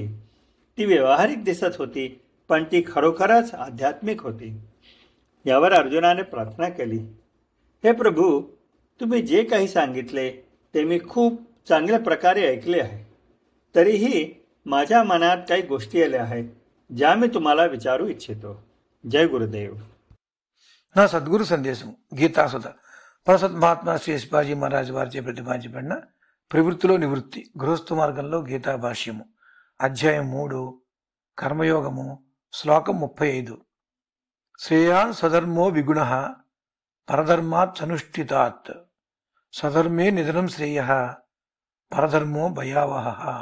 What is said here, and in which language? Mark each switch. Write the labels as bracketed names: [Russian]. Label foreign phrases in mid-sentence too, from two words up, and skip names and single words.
[Marathi] ती व्यावहारिक दिसत होती, पण ती खरोखरच आध्यात्मिक होती. यावर अर्जुनाने प्रार्थना केली, हे प्रभू, तुम्ही जे काही सांगितले ते मी खूप चांगल्या प्रकारे ऐकले आहे. तरीही माझ्या मनात काही गोष्टी आल्या आहेत ज्या मी तुम्हाला विचारू इच्छितो. जय गुरुदेव. [Telugu] నా సద్గురు సందేశం గీతాసుధ పరసత్ మహాత్మా శ్రీ శివాజీ మహారాజ్ వారిచే ప్రతిపాదించబడిన ప్రవృత్తిలో నివృత్తి గృహస్థ మార్గంలో గీతా భాష్యము అధ్యాయం 3 కర్మయోగము శ్లోకం 35. [Sanskrit] శ్రేయాన్ స్వధర్మో విగుణః పరధర్మాత్ అనుష్ఠితాత్ స్వధర్మే నిధనం శ్రేయః పరధర్మో భయావహః.